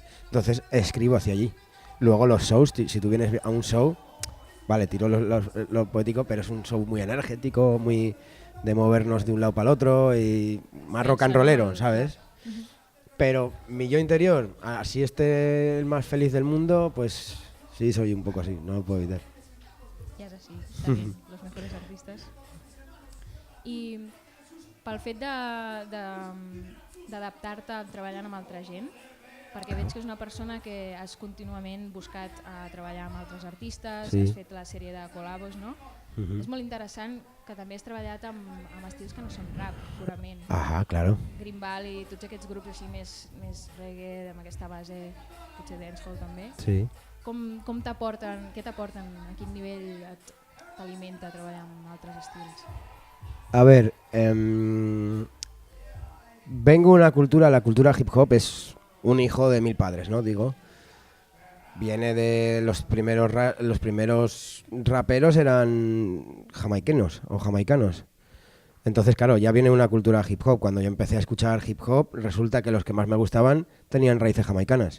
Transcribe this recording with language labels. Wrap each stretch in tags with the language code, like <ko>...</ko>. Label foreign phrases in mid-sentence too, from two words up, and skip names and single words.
<es>Entonces escribo hacia allí. Luego los shows, si tú vienes a un show, vale, tiro lo poético, pero es un show muy energético, muy de movernos de un lado para el otro y más rock and rollero, ¿sabes? Pero mi yo interior, así esté el más feliz del mundo, pues sí, soy un poco así, no lo puedo evitar.</es> <ca>Ja és així, també,</ca> <es>los mejores artistes.</es> <ca>I pel fet d'adaptar-te treballant amb altra gent, perquè veig que és una persona que has contínuament buscat treballar amb altres artistes, has fet la sèrie de col·labos, no? És molt interessant que també has treballat amb estils que no són rap, purament. Claro. Green Valley, tots aquests grups així més reggae, amb aquesta base, potser dancehall també. Sí. Com t'aporten, què t'aporten, a quin nivell t'alimenta treballar amb altres estils?</ca> <es>A ver, vengo de una cultura, la cultura hip hop es un hijo de 1000 padres, ¿no? Digo, viene de los primeros raperos eran jamaicanos o jamaicanos. Entonces, claro, ya viene una cultura hip hop. Cuando yo empecé a escuchar hip hop, resulta que los que más me gustaban tenían raíces jamaicanas.</es>